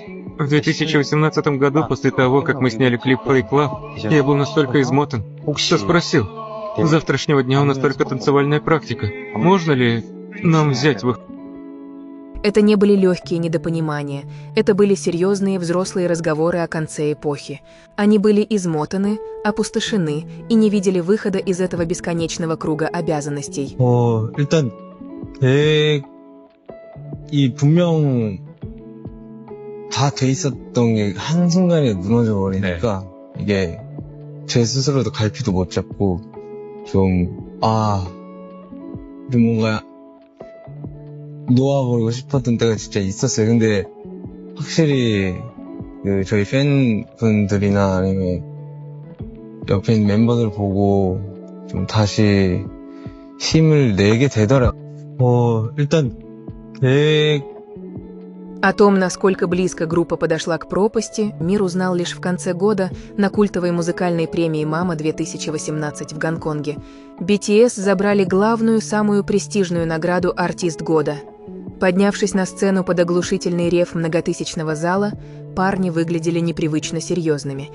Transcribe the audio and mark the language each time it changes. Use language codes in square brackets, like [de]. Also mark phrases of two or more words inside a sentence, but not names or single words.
[ru] В 2018 году, после того, как мы сняли клип Fake Love, я был настолько измотан, что спросил, с завтрашнего дня у нас только танцевальная практика. Можно ли нам взять выходной? Это не были легкие недопонимания, это были серьезные взрослые разговоры о конце эпохи. Они были измотаны, опустошены и не видели выхода из этого бесконечного круга обязанностей. [ko] 일단 계획이 분명 다 돼 있었던 게 한순간에 무너져 버리니까 이게 제 스스로도 갈피도 못 잡고 좀 뭔가 놓아버리고 싶었던 때가 진짜 있었어요. 근데 확실히 저희 팬분들이나 아니면 옆에 있는 멤버들 보고 좀 다시 힘을 내게 되더라고요. 일단 [ru] О том, насколько близко группа подошла к пропасти, мир узнал лишь в конце года на культовой музыкальной премии «Мама» 2018 в Гонконге. BTS забрали главную, самую престижную награду «Артист года». Поднявшись на сцену под оглушительный рев многотысячного зала, парни выглядели непривычно серьезными.